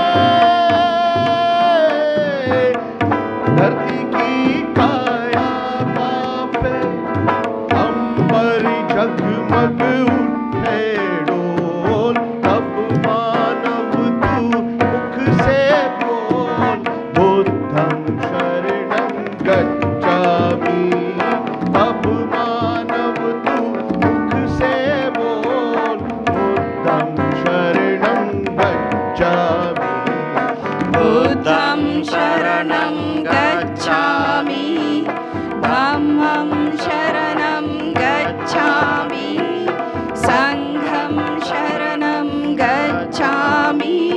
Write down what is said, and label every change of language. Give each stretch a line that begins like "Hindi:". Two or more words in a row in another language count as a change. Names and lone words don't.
Hindi: धरती की काया पे अंबर जगमग उठे डोल तब मानव तू मुख से बोल
Pali: बुद्धं शरणं गच्छामि
Hindi: तब मानव तू मुख से बोल
Pali: बुद्धं शरणं गच्छामि बुद्धं शरणं गच्छामि धम्मं शरणं गच्छामि संघं शरणं गच्छामि